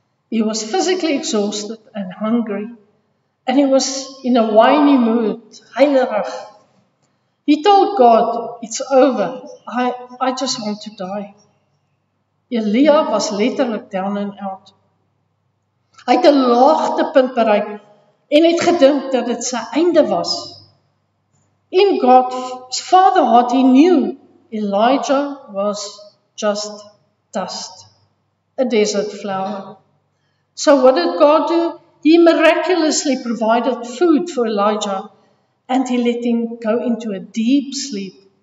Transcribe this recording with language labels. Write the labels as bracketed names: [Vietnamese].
[English] He was physically exhausted and hungry, and he was in a whiny mood, heilerig. He told God, it's over, I just want to die. [Afrikaans] Elia was letterlik [English] down and out. [Afrikaans] Hy het 'n laagtepunt bereik en het gedink dat dit sy einde was. [English] In God's Father heart, he knew Elijah was just dust, a desert flower. So what did God do? He miraculously provided food for Elijah, and he let him go into a deep sleep.